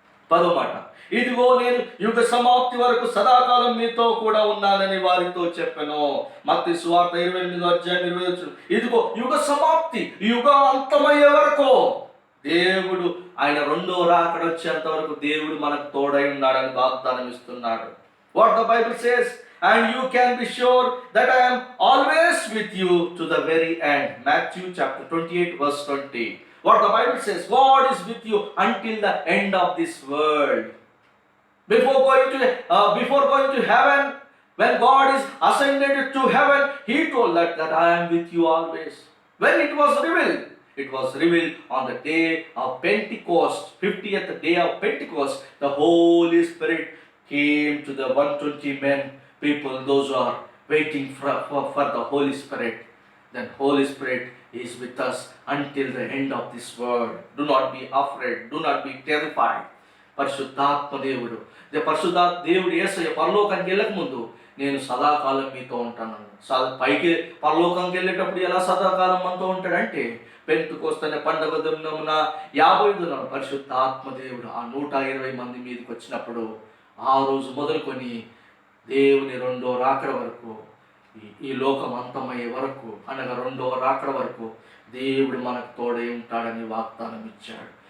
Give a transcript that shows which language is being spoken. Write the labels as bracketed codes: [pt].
[te] 10వ మాట, ఇదిగో నేను యుగ సమాప్తి వరకు సదాకాలం మీతో కూడా ఉన్నానని వారితో చెప్పాను. మత్తయి సువార్త 28వ అధ్యాయం 20వ వచనం. ఇదిగో యుగ సమాప్తి, యుగం అంతమయ్యే వరకు దేవుడు ఆయన 2వ రాకడ వచ్చేంత వరకు దేవుడు మనకు తోడై ఉన్నాడని వాగ్దానం ఇస్తున్నాడు. [en] What the Bible says, and you can be sure that I am always with you to the very end. Matthew chapter 28 verse 20. What the Bible says, God is with you until the end of this world. Before going to heaven, when God is ascended to heaven, he told that I am with you always. When it was revealed on the day of Pentecost, 50th day of Pentecost. The Holy Spirit came to the 120 men, people, those who are waiting for the Holy Spirit. Then Holy Spirit is with us until the end of this world. Do not be afraid, do not be terrified. [te] పరిశుద్ధాత్మ దేవుడు యేసయ్య పరలోకానికి వెళ్ళక ముందు నేను సదాకాలం మీతో ఉంటాను. పైకి పరలోకంకి వెళ్ళేటప్పుడు ఎలా సదాకాలం మనతో ఉంటాడంటే, పెంతుకొస్తున్న పండగ దినమున 50 దినాలు పరిశుద్ధ ఆత్మదేవుడు ఆ 120 మంది మీదకి వచ్చినప్పుడు ఆ రోజు మొదలుకొని దేవుని రెండో రాకడ వరకు, ఈ లోకం అంతమయ్యే వరకు, అనగా రెండో రాకడ వరకు దేవుడు మనకు తోడై ఉంటాడని వాగ్దానం ఇచ్చాడు.